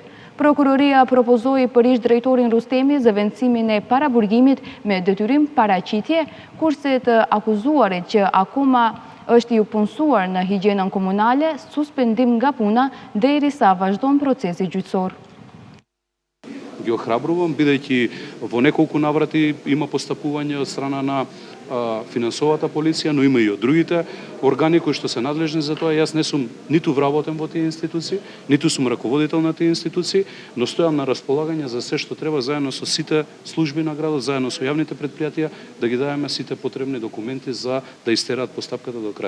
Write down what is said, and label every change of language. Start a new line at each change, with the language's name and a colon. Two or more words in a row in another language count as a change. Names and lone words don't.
Albanian: Prokuroria propozoi për ish drejtorin Rustemi zëvendësimin e paraburgimit me detyrim paraqitje, kurse të akuzuarit që akoma është i punësuar në higjienën komunale, suspendim nga puna derisa vazhdon procesi gjyqësor.
Macedonian: Ги охрабрувам, бидејќи во неколку наврати има постапување од страна на финансовата полиција, но има и од другите органи кои што се надлежни за тоа. Јас не сум ниту вработен во тие институции, ниту сум раководител на тие институции, но стојам на располагање за се што треба заедно со сите служби на градот, заедно со јавните предпријатија, да ги даваме сите потребни документи за да истераат постапката до крај.